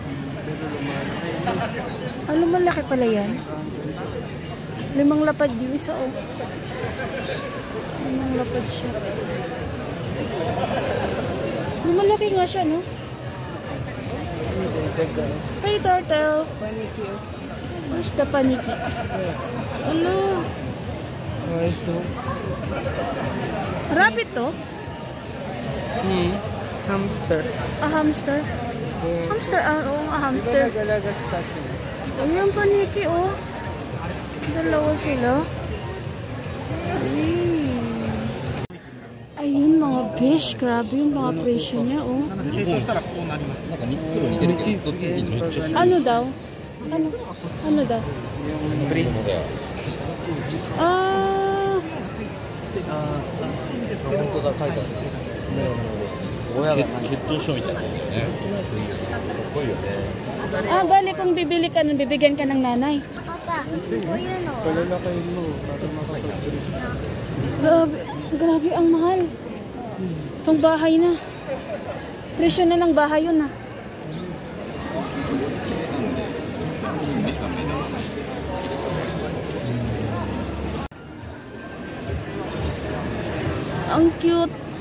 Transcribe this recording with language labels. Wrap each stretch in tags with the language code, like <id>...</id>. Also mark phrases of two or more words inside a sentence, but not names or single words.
<tl>Ano, malaki pala yan? 5 lapad yung isa, oh. 5 lapad siya. Malaki nga siya, no?</tl> <en>Hey, turtle.</en> <tl>Paniki.</tl> <en>Where's the paniki? Ano?</en> <tl>Ayos no? Rabbit to? Hamster. Hamster? Hamster, oo, hamster. Nagalaga sa taxi. Ayan, paniki, oh. Dalawa sila. Ayun, mga fish. Grabe yung mga presyo niya, oh. Ano daw? Ano daw? Yung breed. Ah,</tl> <ja>本当だ、書いてある。親が血統書みたいなのね。かっこいいよね。</ja> <tl>bali kung bibili ka nun, bibigyan ka ng nanay. Palalakayin mo para makapag-breed. Grabe, grabe ang mahal. Itong bahay na. Presyo na ng bahay yun, ah. Ang cute.</tl>